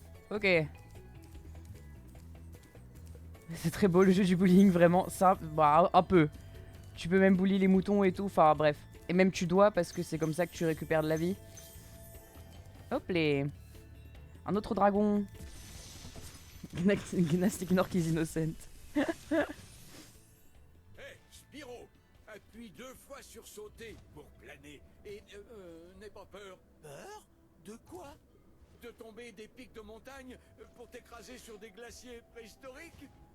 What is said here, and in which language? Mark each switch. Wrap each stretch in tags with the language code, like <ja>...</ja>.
<fr>Ok. C'est très beau le jeu du bowling vraiment. Ça, bah un peu. Tu peux même bully les moutons et tout. Enfin bref. Et même tu dois parce que c'est comme ça que tu récupères de la vie. Hop les. Un autre dragon.</fr> <en>Gnastic Nork is innocent.</en> <fr>Hé, Spyro, appuie 2 fois sur sauter pour planer. Et n'aie pas peur. Peur? De quoi? De tomber des pics de montagne pour t'écraser sur des glaciers préhistoriques.</fr>